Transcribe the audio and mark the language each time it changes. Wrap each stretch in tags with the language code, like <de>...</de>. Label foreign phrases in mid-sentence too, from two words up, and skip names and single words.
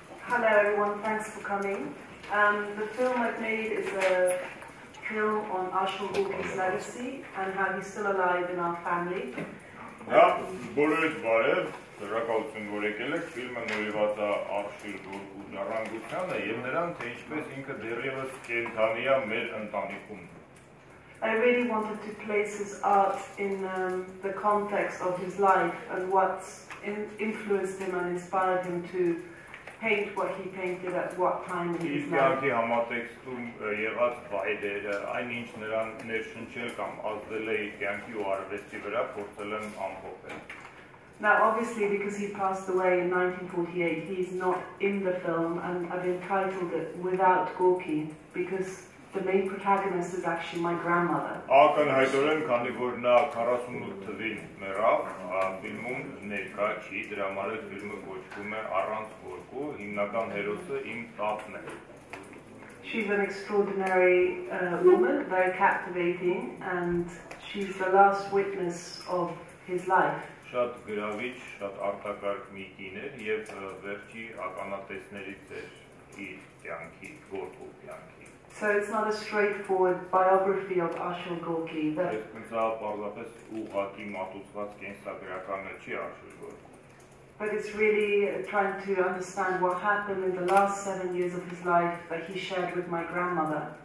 <en>Hello everyone, thanks for coming. The film I've made is a film on Arshil Gorky's legacy and how he's still alive in our family.</en> <hy>Բոլորիդ բարև, շնորհակալություն որ եկել եք, ֆիլմը նվիրված է Արշիլ Գորկու ժառանգությանը եւ նրան, թե ինչպես ինքը դեռևս կենդանի է մեր ընտանիքում։</hy> <en>I really wanted to place his art in the context of his life and what's influenced him and inspired him to paint what he painted at what time in his life.</en> <hy>Իսկ համատեքստում եղած վայրերը, այնինչ նրան ներշնչել կամ ազդել է իր կյանքի ու արվեստի վրա, փորձել եմ ամփոփել։</hy> <en>Now obviously because he passed away in 1948, he's not in the film and I've entitled it Without Gorky because the main protagonist is actually my grandmother.</en> <hy>Ակնհայտորեն, քանի որ նա 48 թվին մեռավ, ֆիլմում ներկա չի, դրա համար էլ ֆիլմը կոչվում է Առանց Գորկու, հիմնական հերոսը իմ տատն է։</hy> <en>She's an extraordinary woman, very captivating, and she's the last witness of his life.</en> <hy>Շատ գրավիչ, շատ արտակարգ մի կին էր եւ վերջի ականատեսներից էր իր կյանքի, Գորկու կյանքի։</hy> <en>So it's not a straightforward biography of Arshil Gorky. But it's really trying to understand what happened in the last 7 years of his life that he shared with my grandmother.</en>